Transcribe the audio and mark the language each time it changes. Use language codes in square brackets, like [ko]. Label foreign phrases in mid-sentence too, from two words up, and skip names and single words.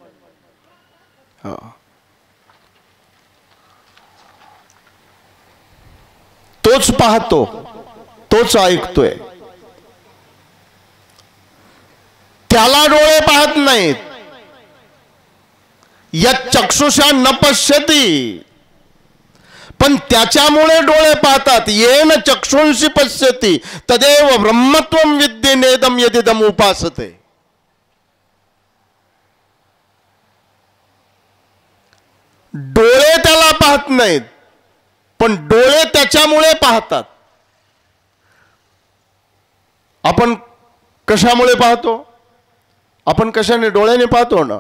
[mr] तोच पाहतो, तोच ऐकतोय. त्याला डोळे पाहत नाहीत. [sa] या चक्षुषा न पश्यती, [mr] पण त्याच्यामुळे डोळे पाहतात. [sa] येन चक्षुंशी पश्यती तदेव ब्रह्मत्वं विद्ये नेदम यदिदम उपासते. [mr] डोळे त्याला पाहत नाहीत, पण डोळे त्याच्यामुळे पाहतात. आपण कशामुळे पाहतो? आपण कशाने? डोळ्याने पाहतो ना.